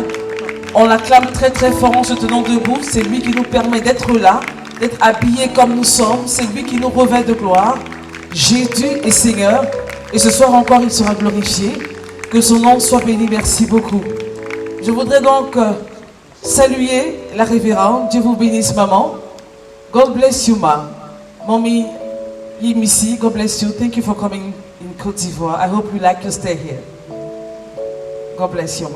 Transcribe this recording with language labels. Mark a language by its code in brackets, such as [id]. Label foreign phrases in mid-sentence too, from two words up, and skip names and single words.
[fr] On l'acclame très très fort en se tenant debout. C'est lui qui nous permet d'être là, d'être habillés comme nous sommes. C'est lui qui nous revêt de gloire. Jésus est Seigneur. Et ce soir encore, il sera glorifié. Que son nom soit béni. Merci beaucoup. Je voudrais donc saluer la révérende. Dieu vous bénisse, maman. [en] God bless you, ma. Mommy Yimisi, God bless you. Thank you for coming in Côte d'Ivoire. I hope you like to stay here. God bless you, ma.